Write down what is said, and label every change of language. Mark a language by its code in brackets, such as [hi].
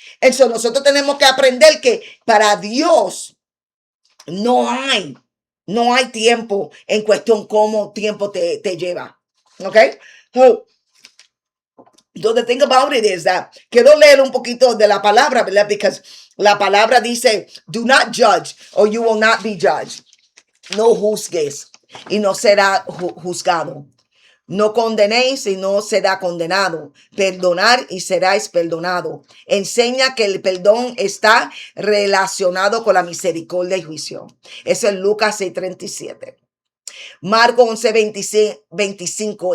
[es] Entonces nosotros tenemos que aprender que para Dios no hay, no hay tiempo en cuestión cómo tiempo te lleva. ¿Ok? [en] So the thing about it is that [es] quiero leer un poquito de la palabra, ¿verdad? [en] Because [es] la palabra dice, [en] do not judge or you will not be judged. [es] No juzgues y no será juzgado. No condenéis y no será condenado. Perdonar y seráis perdonado. Enseña que el perdón está relacionado con la misericordia y juicio. Eso es Lucas 6:37. Marcos 11:25.